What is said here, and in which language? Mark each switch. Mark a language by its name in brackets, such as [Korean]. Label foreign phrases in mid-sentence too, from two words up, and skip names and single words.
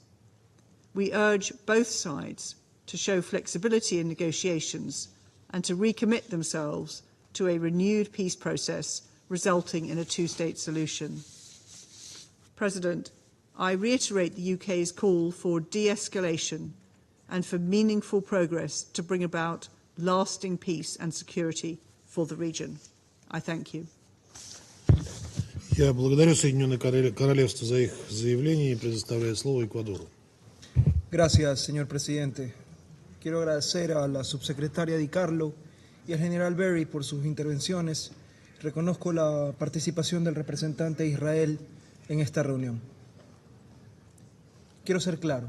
[English] We urge both sides to show flexibility in negotiations and to recommit themselves to a renewed peace process resulting in a two-state solution. President, I reiterate the UK's call for de-escalation and for meaningful progress to bring about lasting peace and security for the region. I thank you. [Russian] Я благодарю Соединенное Королевство за их заявление и предоставляю слово Эквадору. [Spanish] Gracias, señor presidente. Quiero agradecer a la subsecretaria Di Carlo y al general Berry por sus intervenciones. Reconozco la participación del representante de Israel en esta reunión. Quiero ser claro.